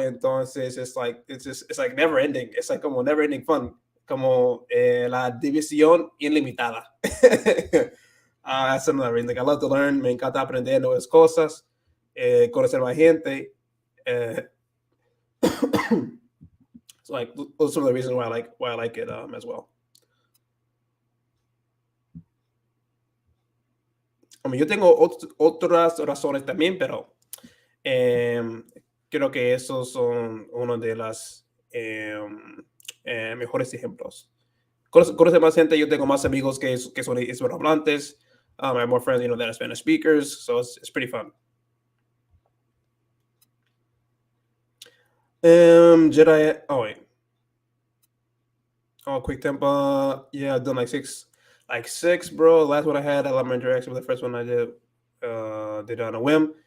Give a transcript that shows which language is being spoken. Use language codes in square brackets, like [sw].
[en] Entonces, it's like never ending. It's like como never ending fun, [es] como la división ilimitada. [en] That's another reason. Like, I love to learn. [es] Me encanta aprender nuevas cosas, conocer más gente. [en] So like those are some of the reasons why I like it as well. I mean, [es] yo tengo otras razones también, pero creo que esos son uno de las mejores ejemplos. Conoce más gente, yo tengo más amigos que son hispanohablantes. [en] I have more friends, that are Spanish speakers, so it's pretty fun. Jedi. Oh wait. Oh, quick tempo. Yeah, I've done like six, bro. Last one I had, I love my interaction with the first one I did on a whim.